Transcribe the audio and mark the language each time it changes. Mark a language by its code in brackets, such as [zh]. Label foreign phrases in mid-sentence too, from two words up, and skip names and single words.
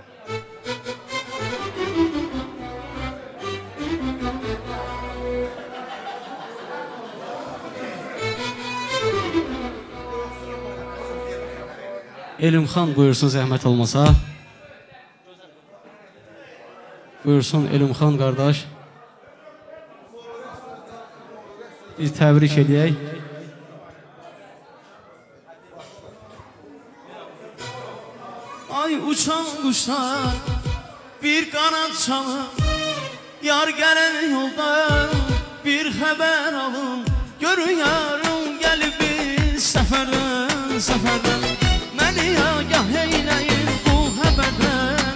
[az] Elimxan buyursun zəhmət olmasa. Buyursun Elimxan qardaş. Biz təbrik edək. [tr] Ay uçan kuşlar bir kanat çalın, yar gelen yolda bir haber alın. Görün yarım gelip bir seferden beni agah eyleyin bu haberden.